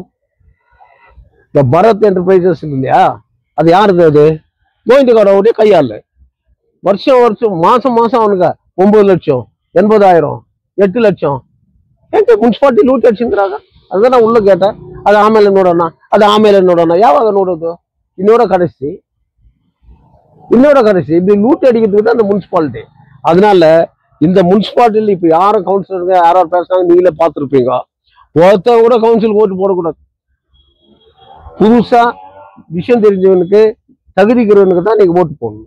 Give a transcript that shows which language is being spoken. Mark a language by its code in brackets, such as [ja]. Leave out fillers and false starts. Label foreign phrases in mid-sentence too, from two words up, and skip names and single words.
[ta] இந்த பரத் என்டர்பிரைசஸ் இல்லையா, அது யாருது? அது கோவிந்தகாரோடைய கையாள். வருஷம் வருஷம் மாசம் மாசம் அவனுக்கு 9 லட்சம், 80,000, 8 லட்சம். எங்க முனிசிபாலிட்டி லூட் அடிச்சுங்கிறாங்க. அதுதான் நான் உள்ள கேட்டேன். [kn] அது ஆಮೇಲೆ ನೋಡೋಣ, ಅದು ಆಮೇಲೆ ನೋಡೋಣ. ಯಾವಾಗ ನೋಡೋದು? [ta] இன்னோட கடைசி இப்படி லூட் அடிக்கிறதுக்கு தான் அந்த முனிசிபாலிட்டி. அதனால இந்த முனிசிபாலிட்டியில் இப்ப யாரும் கவுன்சிலருங்க யாராவது பேசுறாங்க, நீங்களே பார்த்துருப்பீங்க. ஒருத்தவங்க கூட கவுன்சிலுக்கு ஓட்டு போடக்கூடாது. புதுசா விஷயம் தெரிஞ்சவனுக்கு, தகுதிக்கிறவனுக்கு தான் நீங்க ஓட்டு போடணும்.